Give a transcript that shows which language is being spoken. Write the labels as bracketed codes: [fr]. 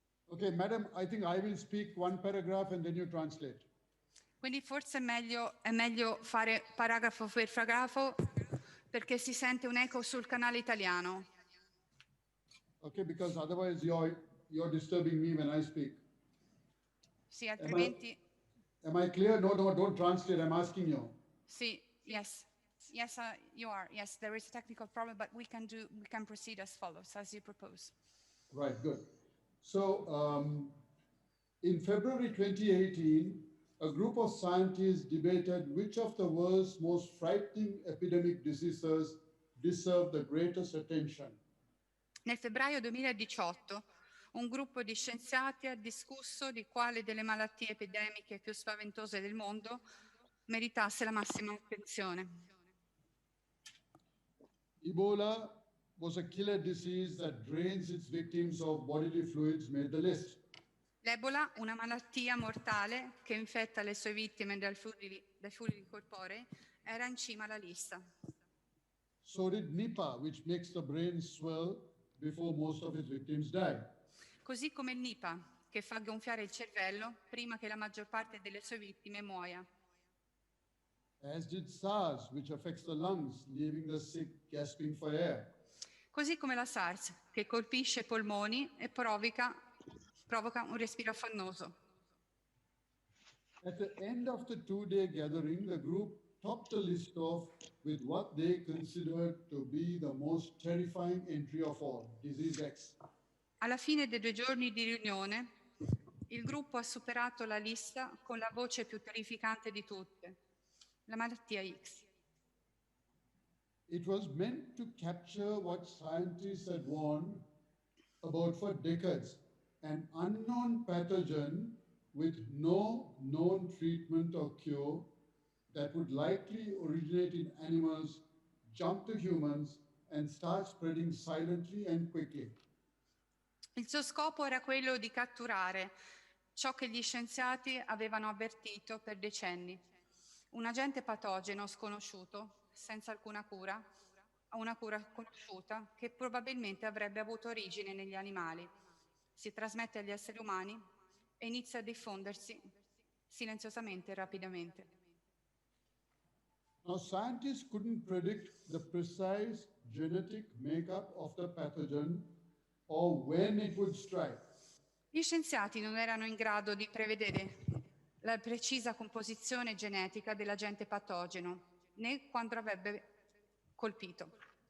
[en] Okay, madam, I think I will speak one paragraph and then you translate. [it] Quindi forse è meglio fare paragrafo per paragrafo perché si sente un eco sul canale italiano. [en] Okay, because otherwise you're disturbing me when I speak. [it] Sì, altrimenti... [en] Am I clear? No, don't translate. I'm asking you. Sì, yes. Yes, you are. Yes, there is a technical problem, but we can proceed as follows, as you propose. Right, good. So in February 2018, a group of scientists debated which of the world's most frightening epidemic diseases deserve the greatest attention. [it] Nel febbraio 2018 un gruppo di scienziati ha discusso di quale delle malattie epidemiche più spaventose del mondo meritasse la massima attenzione. [en] Ebola was a killer disease that drains its victims of bodily fluids, made the list. [it] L'Ebola, una malattia mortale che infetta le sue vittime dai fluidi corporei, era in cima alla lista. [en] So did Nipah, which makes the brain swell before most of its victims die. [it] Così come il Nipah, che fa gonfiare il cervello prima che la maggior parte delle sue vittime muoia. [en] As did SARS, which affects the lungs, leaving the sick gasping for air. [it] Così come la SARS, che colpisce i polmoni e provoca un respiro affannoso. [en] At the end of the two-day gathering, the group topped the list off with what they considered to be the most terrifying entry of all, Disease X. [it] Alla fine dei 2 giorni di riunione, il gruppo ha superato la lista con la voce più terrificante di tutte, la malattia X. [en] It was meant to capture what scientists had warned about for decades, an unknown pathogen with no known treatment or cure that would likely originate in animals, jump to humans, and start spreading silently and quickly. [it] Il suo scopo era quello di catturare ciò che gli scienziati avevano avvertito per decenni, un agente patogeno sconosciuto, senza alcuna cura, una cura conosciuta, che probabilmente avrebbe avuto origine negli animali, si trasmette agli esseri umani e inizia a diffondersi silenziosamente e rapidamente. [en] Now, scientists couldn't predict the precise genetic makeup of the pathogen or when it would strike. [it] Gli scienziati non erano in grado di prevedere la precisa composizione genetica dell'agente patogeno, né quando avrebbe colpito.